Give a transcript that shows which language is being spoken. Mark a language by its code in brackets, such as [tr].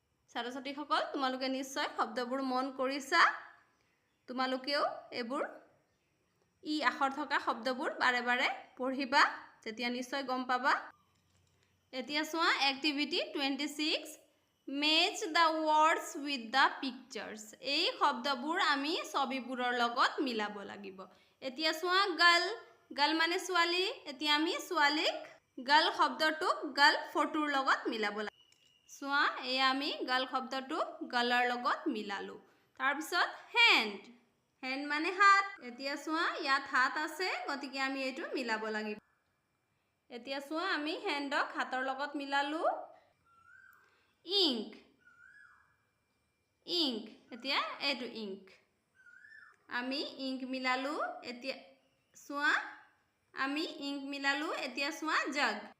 [as] ছাত্ৰ ছাত্ৰীসকল তোমালোকে নিশ্চয় শব্দবোৰ মন কৰিছা। তোমালোকেও এইবোৰ ই আখৰ থকা শব্দবোৰ বাৰে বাৰে পঢ়িবা, তেতিয়া নিশ্চয় গম পাবা। এতিয়া চোৱা activity 26. [en] Match the words with the pictures. [as] এই শব্দবোৰ আমি ছবিবোৰৰ লগত মিলাব লাগিব। এতিয়া চোৱা গাৰ্ল মানে ছোৱালী। এতিয়া আমি ছোৱালীক গাৰ্ল শব্দটোক গাৰ্ল ফটোৰ লগত মিলাব লাগিব। চোৱা এয়া আমি গাৰ্ল শব্দটো গাৰ্লৰ লগত মিলালো। তাৰপিছত হেণ্ড মানে হাত। এতিয়া চোৱা ইয়াত হাত আছে, গতিকে আমি এইটো মিলাব লাগিব। এতিয়া চোৱা আমি হেণ্ডক হাতৰ লগত মিলালো। ইংক এতিয়া এইটো ইংক আমি ইংক মিলালো এতিয়া চোৱা আমি ইংক মিলালো এতিয়া চোৱা জগ